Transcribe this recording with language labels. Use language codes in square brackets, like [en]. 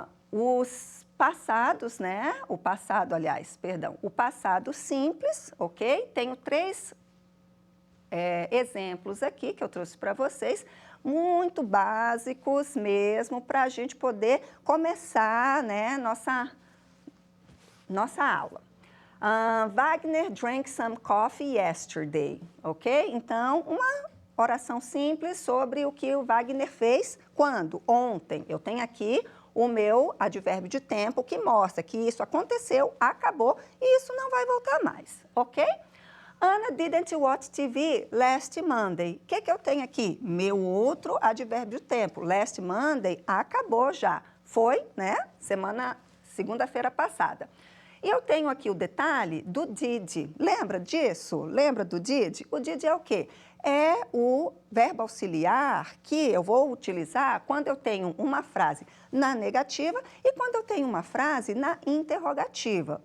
[pt] Os passados, né? O passado simples, ok? Tenho 3 exemplos aqui que eu trouxe para vocês, muito básicos mesmo, para a gente poder começar, né, nossa aula. [en] Wagner drank some coffee yesterday, ok? [pt] Então, uma oração simples sobre o que o Wagner fez quando? Ontem. Eu tenho aqui o meu advérbio de tempo que mostra que isso aconteceu, acabou e isso não vai voltar mais, ok? [en] Anna didn't watch TV last Monday. [pt] O que eu tenho aqui? Meu outro advérbio de tempo. Last Monday acabou já. Foi, né? Segunda-feira passada. E eu tenho aqui o detalhe do did. Lembra disso? Lembra do did? O did é o quê? É o verbo auxiliar que eu vou utilizar quando eu tenho uma frase na negativa e quando eu tenho uma frase na interrogativa.